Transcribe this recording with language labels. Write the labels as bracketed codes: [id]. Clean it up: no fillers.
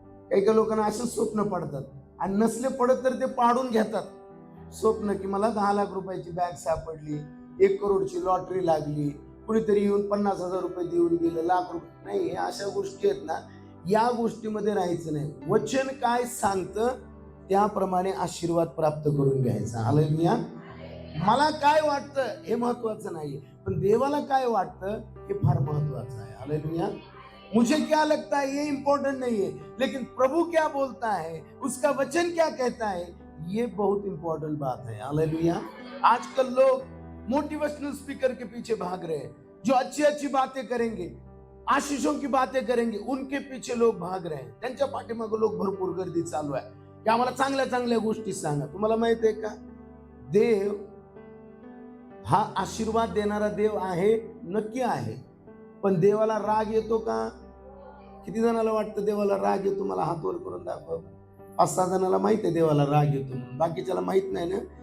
[mr] काही काही लोकांना असंच स्वप्न पडतात आणि नसले पडत तर ते पाडून घेतात स्वप्न की मला 10 लाख रुपयाची बॅग सापडली, 1 करोडची लॉटरी लागली, कुणीतरी येऊन 50,000 रुपये देऊन गेलं, लाख रुपये. नाही, हे अशा गोष्टी आहेत ना, या गोष्टीमध्ये राहायचं नाही. वचन काय सांगतं त्याप्रमाणे आशीर्वाद प्राप्त करून घ्यायचा. हालेलुया. मला काय वाटतं हे महत्वाचं नाही, पण देवाला काय वाटतं हे फार महत्वाचं आहे. हालेलुया. [hi] मुझे क्या लगता है ये इंपॉर्टेंट नहीं है, लेकिन प्रभु क्या बोलता है, उसका वचन क्या कहता है, ये बहुत इंपॉर्टेंट बात है. हालेलुया. आजकल लोग मोटिवेशनल स्पीकर के पीछे भाग रहे हैं, जो अच्छी अच्छी बातें करेंगे, आशीषों की बातें करेंगे, उनके पीछे लोग भाग रहे हैं. [mr] त्यांच्या पाठीमागे लोक भरपूर गर्दी चालू आहे की आम्हाला चांगल्या चांगल्या गोष्टी सांगा. तुम्हाला माहित आहे का, देव हा आशीर्वाद देणारा देव आहे, नक्की आहे, पण देवाला राग येतो का? किती जणाला वाटतं देवाला राग येतो? मला हात वर करून दाखव. 5-6 जणाला माहित आहे देवाला राग येतो, बाकीच्याला माहित नाही ना.